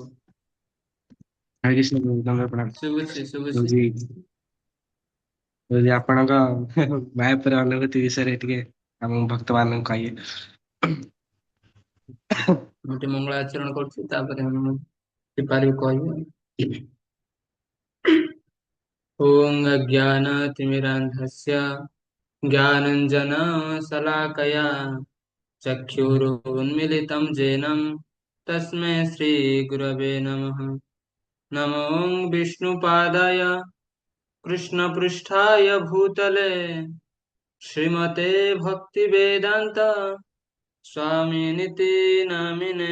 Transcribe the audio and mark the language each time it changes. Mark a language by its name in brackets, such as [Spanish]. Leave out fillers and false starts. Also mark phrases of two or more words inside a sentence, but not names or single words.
[Odia] ହରେ କୃଷ୍ଣ ପ୍ରଭୁ, ଦଣ୍ଡ ପ୍ରଣାମ। ଶୁଭୁଛି ଶୁଭୁଛି। ପ୍ରଭୁଜୀ ପ୍ରଭୁଜୀ ଆପଣଙ୍କ ମାୟାପୁର ଅନୁଭୂତି ବିଷୟରେ ଟିକେ ଆମ ଭକ୍ତ ମାନଙ୍କୁ କହିବେ। ମୁଁ ଟିକେ ମଙ୍ଗଳ ଆଚରଣ କରୁଛି, ତାପରେ ମୁଁ ପାରିବି କହିବି। [Sanskrit] ॐ अज्ञानतिमिरान्धस्य ज्ञानञ्जनशलाकया चक्षुरुन्मिलितं येन तस्मै श्रीगुरवे नमः। नमो विष्णुपादाय कृष्णपृष्ठाय भूतले श्रीमते भक्तिवेदान्त स्वामिनिति नामिने।